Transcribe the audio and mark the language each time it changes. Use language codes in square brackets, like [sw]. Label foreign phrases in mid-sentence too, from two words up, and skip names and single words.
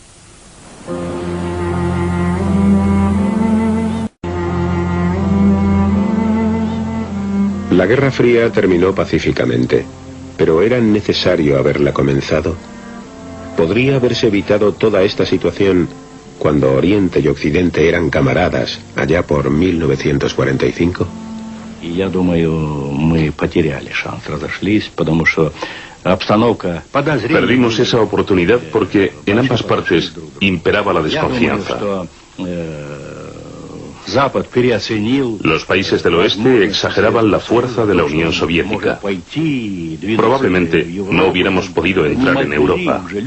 [es] La Guerra Fría terminó pacíficamente, pero ¿era necesario haberla comenzado? ¿Podría haberse evitado toda esta situación cuando Oriente y Occidente eran camaradas, allá por 1945? [ru] Я думаю, мы потеряли шанс, разошлись, потому что обстановка подозрения. [es] Perdimos esa oportunidad porque en ambas partes imperaba la desconfianza. Los países del oeste exageraban la fuerza de la Unión Soviética. Probablemente no hubiéramos podido entrar en Europa.